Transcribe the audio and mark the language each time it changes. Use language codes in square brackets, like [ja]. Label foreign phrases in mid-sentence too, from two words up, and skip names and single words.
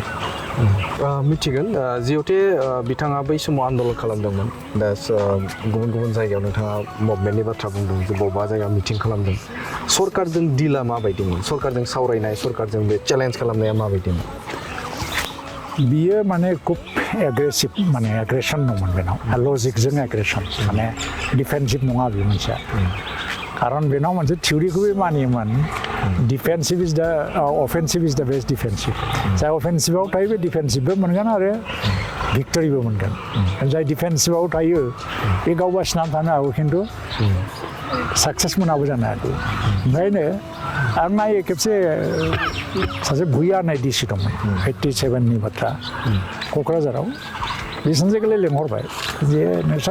[brx] मिथिगोन जिहेथे बिथाङा बै समाव आन्दलन खालामदोंमोन दा गुबुन गुबुन जायगायाव नोंथाङा मुभमेन्टनि बाथ्रा बुंदों जे बबेबा जायगायाव मिटिं खालामदों सरकारजों डिला माबायदिमोन सरकारजों सावरायनाय सरकारजों बे चेलेन्ज खालामनाया माबायदिमोन बियो माने खुब एग्रेसिभ माने एग्रेसन दंमोन बेनाव लजिकजों एग्रेसन माने डिफेन्सिभ नङा बे मोनसेया खारन बेनाव मोनसे थिउरिखौबो मानियोमोन [en] defensive is the offensive is the best defensive [brx] जाय अफेन्सिभआव थायो बे डिफेन्सिभबो मोनगोन आरो भिक्टरिबो मोनगोन जाय डिफेन्सिभआव थायो बे गाव बासिनानै थानो हागौ खिन्थु साक्सेस मोनाबो जानो हागौ ओंखायनो आरो नायो खेबसे सासे भुइया होननाय डिसि दंमोन 87नि बाथ्रा क'क्राझाराव बे सानसेखालि लेंहरबाय जे नोंस्रा